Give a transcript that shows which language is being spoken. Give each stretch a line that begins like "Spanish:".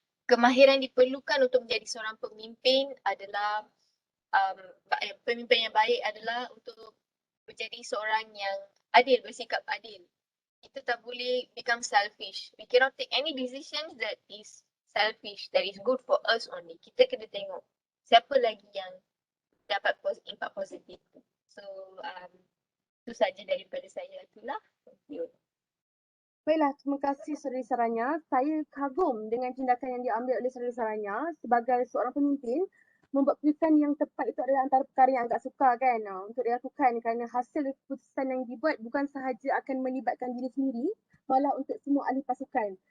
Malay: Kemahiran diperlukan untuk menjadi seorang pemimpin adalah pemimpin yang baik adalah untuk menjadi seorang yang adil, bersikap adil. Kita tak boleh
English: become selfish. We cannot take any decisions that is selfish, that is good for us only.
Malay: Kita kena tengok siapa lagi yang dapat impak positif. So, itu saja daripada saya. Itulah.
English: Thank you.
Malay: Baiklah, terima kasih Saudari Saranya. Saya kagum dengan tindakan yang diambil oleh Saudari Saranya sebagai seorang pemimpin membuat keputusan yang tepat itu adalah antara perkara yang agak sukar kan untuk dilakukan, kerana hasil keputusan yang dibuat bukan sahaja akan melibatkan diri sendiri, malah untuk semua ahli pasukan.